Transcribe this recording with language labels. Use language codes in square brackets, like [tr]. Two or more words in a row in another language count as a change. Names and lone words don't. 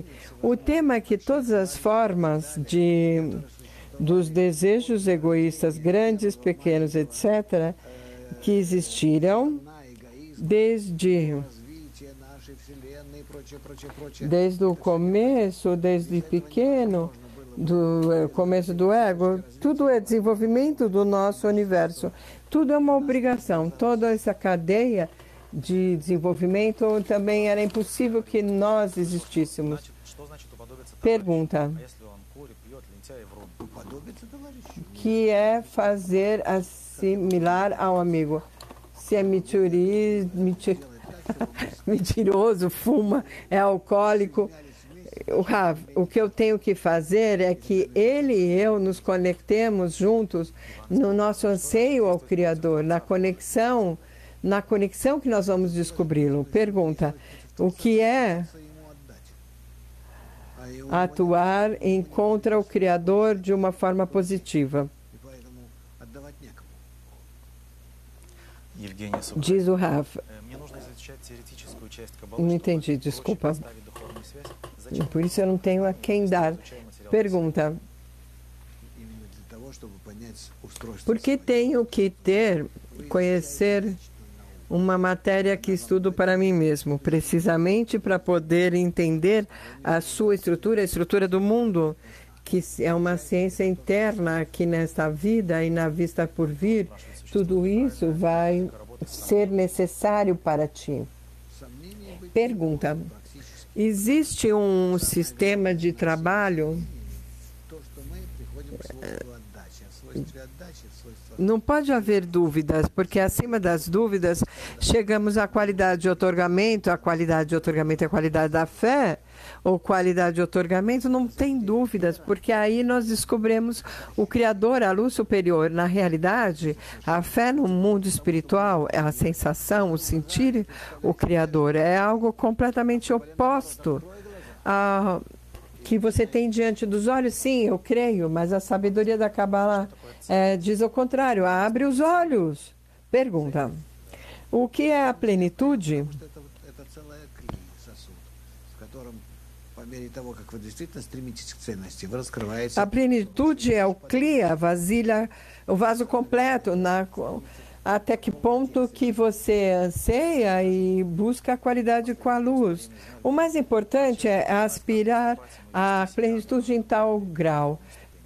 [pt] O tema é que todas as formas dos desejos egoístas, grandes, pequenos, etc., que existiram desde o começo, desde pequeno, do começo do ego, tudo é desenvolvimento do nosso universo. Tudo é uma obrigação. Toda essa cadeia de desenvolvimento também era impossível que nós existíssemos. [ru] Что значит уподобиться товарищу? [pt] Pergunta. [ru] А если он курит, пьет, лентяй, врун? уподобиться товарищу. [pt] Que é fazer assimilar ao amigo. Se é mentiroso, fuma, é alcoólico. O que eu tenho que fazer é que ele e eu nos conectemos juntos no nosso anseio ao Criador, na conexão que nós vamos descobri-lo. Pergunta, o que é atuar em contra o Criador de uma forma positiva? [ru] И поэтому отдавать некому. Евгений Сухарев. [pt] Diz o Rav. [ru] Мне нужно изучать теоретическую часть [pt] Não [ru] Каббалы, [pt] entendi, [ru] чтобы [pt] desculpa. [ru] проще поставить духовную связь. Зачем [pt] Por isso eu não tenho a quem dar. [ru] изучаем материал? [pt] Pergunta, [ru] Именно для того, чтобы понять устройство. [pt] por que tenho que conhecer uma matéria que estudo para mim mesmo, precisamente para poder entender a sua estrutura, a estrutura do mundo, que é uma ciência interna aqui nesta vida e na vista por vir, tudo isso vai ser necessário para ti. Pergunta, existe um sistema de trabalho? [ru] То, что мы приходим к свойству отдачи. А в свойстве отдачи, в свойстве [pt] Não pode haver dúvidas, porque acima das dúvidas chegamos à qualidade de otorgamento. A qualidade de otorgamento é a qualidade da fé, ou qualidade de otorgamento, não tem dúvidas, porque aí nós descobrimos o Criador, a luz superior. Na realidade, a fé no mundo espiritual é a sensação, o sentir o Criador. É algo completamente oposto a que você tem diante dos olhos. Sim, eu creio, mas a sabedoria da Kabbalah diz o contrário, abre os olhos. Pergunta, o que é a plenitude? [ru] это целая клей, сосуд, в котором по мере того, как вы действительно стремитесь к ценности, вы раскрываете. [pt] A plenitude é o cli, a vasilha, o vaso completo, até que ponto que você anseia e busca a qualidade com a luz. O mais importante é aspirar à plenitude em tal grau.